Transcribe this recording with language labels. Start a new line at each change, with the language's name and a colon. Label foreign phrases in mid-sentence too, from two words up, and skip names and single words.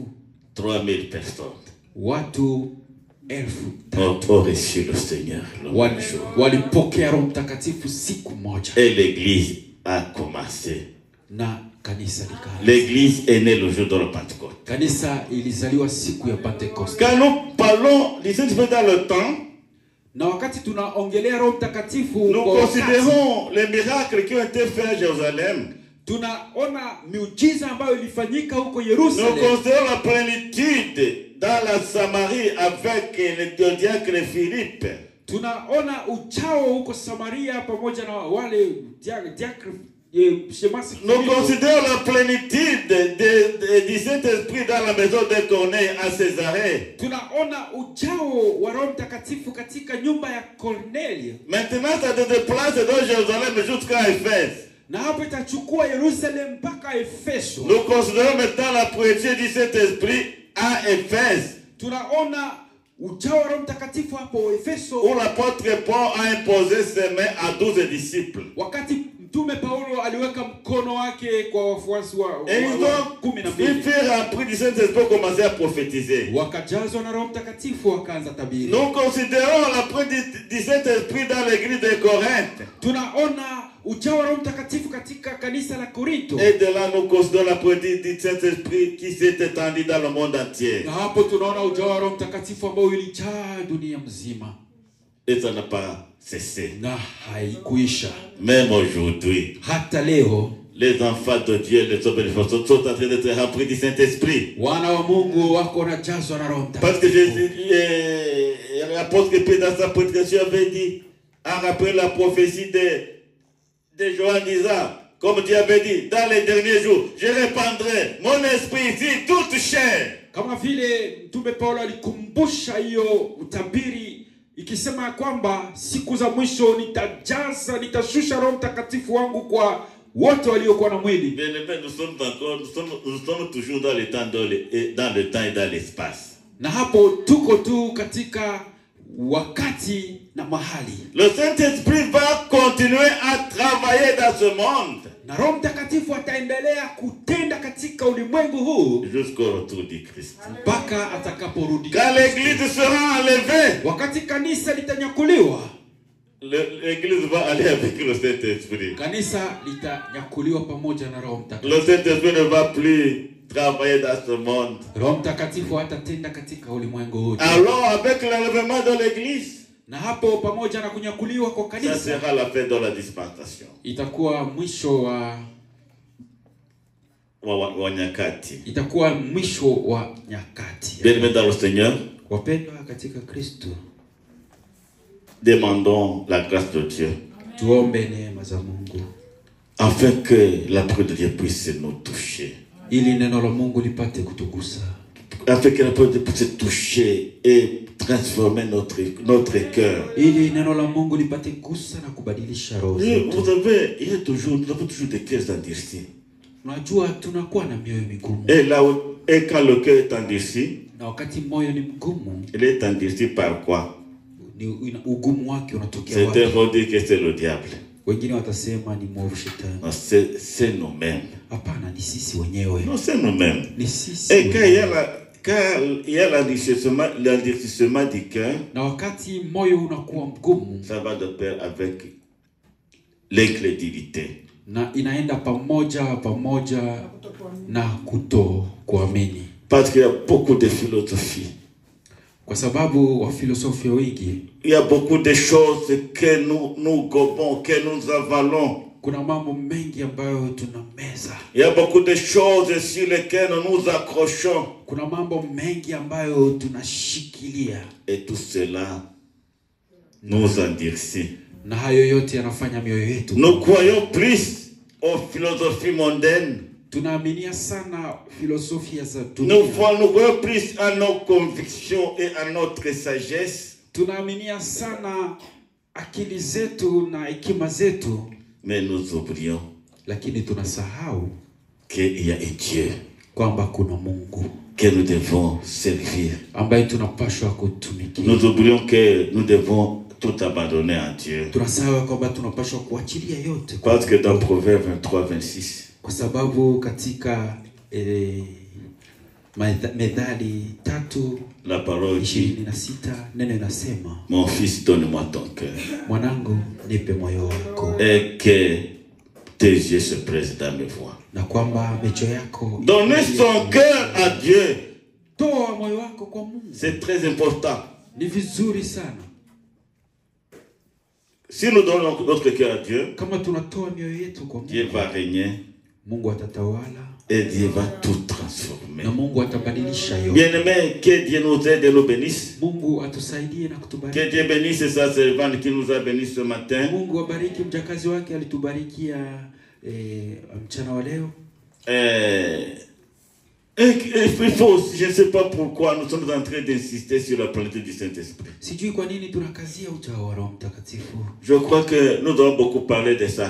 French: 3000 personnes.
Swahili: Watu 1000
French: ont reçu le Seigneur.
Swahili: Walipokea Roho Mtakatifu siku moja.
French: Et l'église a commencé.
Swahili: Na kanisa likaanza.
French: L'église est née le jour de la Pentecôte.
Swahili: Kanisa ilizaliwa siku ya Pentecoste.
French: Quand nous parlons du Saint-Esprit dans le temps,
Swahili: na wakati tunaongelea Roho Mtakatifu,
French: nous considérons les miracles qui ont été faits à Jérusalem.
Swahili: Tunaona miujiza ambayo ilifanyika huko Yerusalemu.
French: Nous considérons la plénitude dans la Samarie avec le diacre Philippe.
Swahili: Tunaona uchao huko Samaria pamoja na wale diacre.
French: Nous considérons la plénitude du Saint-Esprit dans la maison de Corneille à Césarée.
Swahili: Tunaona uchao wa Roho Mtakatifu katika nyumba ya Corneille.
French: Maintenant, ça se déplace de Jérusalem jusqu'à Éphèse.
Swahili: Na hapo itachukua Yerusalemu mpaka Efeso.
French: Nous considérons maintenant la plénitude du Saint-Esprit à Éphèse.
Swahili: Tunaona uchao wa Roho Mtakatifu hapo Efeso.
French: Où l'apôtre Paul a imposé ses mains à 12 disciples.
Swahili: Wakati Mtume Paulo aliweka mkono wake kwa wafuasi wa 12.
French: Ils furent remplis du Saint-Esprit pour commencer à prophétiser.
Swahili: Wakajazwa na Roho Mtakatifu wakaanza tabiri.
French: Nous considérons la plénitude du Saint-Esprit dans l'église de Corinthe.
Swahili: Tunaona ujao wa Roho Mtakatifu katika kanisa la Korinto.
French: Et de là nous considérons la plénitude du Saint-Esprit qui s'est étendue dans le monde entier.
Swahili: Na hapo tunaona ujao wa Roho Mtakatifu ambao ilijaa dunia mzima.
French: Et ça n'a pas cessé.
Swahili: Na haikuisha.
French: Même aujourd'hui,
Swahili: hata leo,
French: les enfants de Dieu, les hommes de Dieu sont en train d'être remplis du Saint-Esprit.
Swahili: Wana wa Mungu wako wanajazwa na Roho Mtakatifu.
French: Parce que Jésus, l'apôtre Pierre dans sa prédication avait dit, a rappelé la prophétie de Joël disant, comme Dieu avait dit, dans les derniers jours, je répandrai mon esprit sur toute chair.
Swahili: Kama vile Mtume Paulo alikumbusha hiyo utabiri ikisema kwamba siku za mwisho nitashusha Roho Mtakatifu wangu kwa wote waliokuwa na mwili.
French: Bien-aimés, nous sommes toujours dans le temps et dans l'espace.
Swahili: Na hapo tuko tu katika wakati na mahali.
French: Le Saint-Esprit va continuer à travailler dans ce monde.
Swahili: Na Roho Mtakatifu ataendelea kutenda katika ulimwengu huu
French: jusqu'au retour du Christ.
Swahili: Mpaka atakaporudi.
French: Quand l'église sera enlevée,
Swahili: wakati kanisa litanyakuliwa,
French: l'église va aller avec le Saint-Esprit.
Swahili: Kanisa litanyakuliwa pamoja na Roho Mtakatifu.
French: Le Saint-Esprit ne va plus travailler dans ce monde.
Swahili: Roho Mtakatifu hatatenda katika ulimwengu huu.
French: Alors avec l'enlèvement de l'église,
Swahili: na hapo pamoja na kunyakuliwa kwa kanisa,
French: ça sera la fin de la dispensation.
Swahili: Itakuwa mwisho wa nyakati. Itakuwa mwisho wa nyakati.
French: Bien-aimés dans le Seigneur,
Swahili: wapendwa katika Kristo,
French: demandons la grâce de Dieu.
Swahili: Tuombe neema za Mungu,
French: afin que la parole de Dieu puisse nous toucher.
Swahili: Ili neno la Mungu lipate kutugusa.
French: Afin que la parole de Dieu puisse toucher et transformer notre cœur.
Swahili: Ili neno la Mungu lipate kugusa na kubadilisha roho zetu.
French: Vous savez, nous avons toujours des cœurs endurcis.
Swahili: Unajua tunakuwa na mioyo migumu.
French: Et quand le cœur est endurci,
Swahili: na wakati moyo ni mgumu,
French: il est endurci par quoi?
Swahili: Ugumu wake unatokea wapi?
French: Certains vont dire que c'est le diable.
Swahili: Wengine watasema ni mwovu shetani.
French: Non, c'est nous-mêmes.
Swahili: Hapana, ni sisi wenyewe.
French: Non, c'est nous-mêmes.
Swahili: Ni sisi.
French: Et quand il y a l'endurcissement du cœur,
Swahili: na wakati moyo unakuwa mgumu,
French: ça va de pair avec l'incrédulité.
Swahili: Na inaenda pamoja na kutokuamini.
French: Parce qu'il y a beaucoup de philosophie.
Swahili: Kwa sababu wa filosofia wengi,
French: il y a beaucoup de choses que nous gobons, que nous avalons.
Swahili: Kuna mambo mengi ambayo tunameza.
French: Il y a beaucoup de choses sur lesquelles nous nous accrochons.
Swahili: Kuna mambo mengi ambayo tunashikilia.
French: Et tout cela nous endurcit.
Swahili: Na hayo yote yanafanya mioyo yetu.
French: Nous croyons plus aux philosophies mondaines.
Swahili: tunaaminia sana filosofia za
French: Nous
Swahili: dunia.
French: voyons plus à nos convictions et à notre sagesse.
Swahili: Tunaaminia sana akili zetu na hekima zetu,
French: Mais nous oublions
Swahili: lakini tunasahau
French: qu'il y a un Dieu
Swahili: kwamba kuna Mungu
French: que nous devons servir.
Swahili: ambaye tunapaswa kutumikia.
French: Nous oublions que nous devons tout abandonner à Dieu.
Swahili: Tunasahau kwamba tunapaswa kuachilia yote kwa
French: Parce que dans
Swahili: Mungu.
French: Proverbe 23-26,
Swahili: Kwa sababu katika Methali 3:26
French: la parole dit,
Swahili: neno inasema,
French: mon fils, donne-moi ton cœur.
Swahili: mwanangu nipe moyo wako,
French: Et que tes yeux se pressent dans mes voies.
Swahili: na kwamba macho yako
French: Donner son cœur à Dieu,
Swahili: toa moyo wako kwa Mungu.
French: c'est très important.
Swahili: Ni vizuri sana
French: Si nous donnons notre cœur à Dieu,
Swahili: kama tunatoa mioyo yetu kwa
French: Dieu
Swahili: Mungu.
French: va régner
Swahili: Mungu atatawala
French: et Dieu va tout transformer.
Swahili: na Mungu atabadilisha yote.
French: Bien-aimés, que Dieu nous aide et nous bénisse.
Swahili: Mungu atusaidie na kutubariki.
French: Que Dieu bénisse sa servante qui nous a bénis ce matin.
Swahili: Mungu abariki mjakazi wake alitubarikia mchana wa leo.
French: Il faut, je ne sais pas pourquoi nous sommes en train d'insister sur la planète du Saint-Esprit.
Swahili: Sijui kwa nini tunakazia ujao wa Roho Mtakatifu.
French: Je crois que nous devons beaucoup parler de ça.